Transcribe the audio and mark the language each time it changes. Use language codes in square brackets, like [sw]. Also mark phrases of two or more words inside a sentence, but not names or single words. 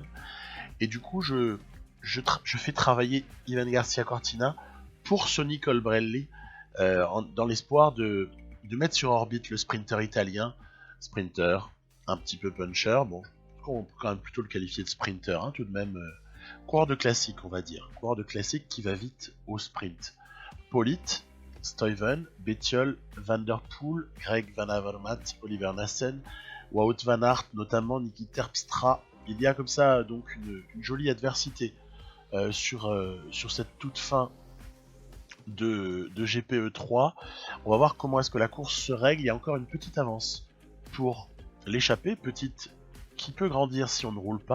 [fr] Et du coup, je fais travailler Ivan Garcia Cortina pour Sonny Colbrelli dans l'espoir de mettre sur orbite le sprinter italien. Sprinter, un petit peu puncher, bon, on peut quand même plutôt le qualifier de sprinter, hein, tout de même. Coureur de classique, on va dire. Coureur de classique qui va vite au sprint. Polit, Stuyven, Bettiol, Van Der Poel, Greg Van Avermaet, Oliver Nassen, Wout van Aert, notamment Niki Terpstra. Il y a comme ça donc une jolie adversité sur cette toute fin de GPE3. On va voir comment est-ce que la course se règle. Il y a encore une petite avance pour l'échappée, petite qui peut grandir si on ne roule pas.